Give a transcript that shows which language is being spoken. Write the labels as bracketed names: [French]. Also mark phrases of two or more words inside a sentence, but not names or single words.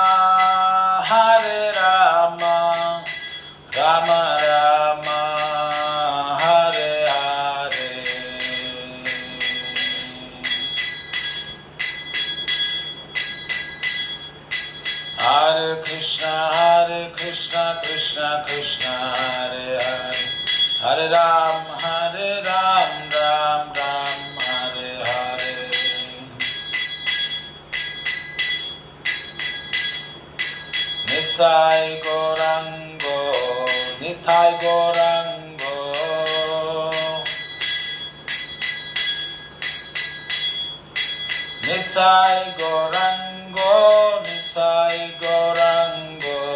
[Sanskrit] రామ రామ హరే హరే, హరే కృష్ణ కృష్ణ కృష్ణ హరే హరే, హరే రామ రామ రామ హరే హరే, నితాయ గౌరాంగో నితాయ గౌరాంగో, నితాయ గౌరాంగో నితాయ గౌరాంగో,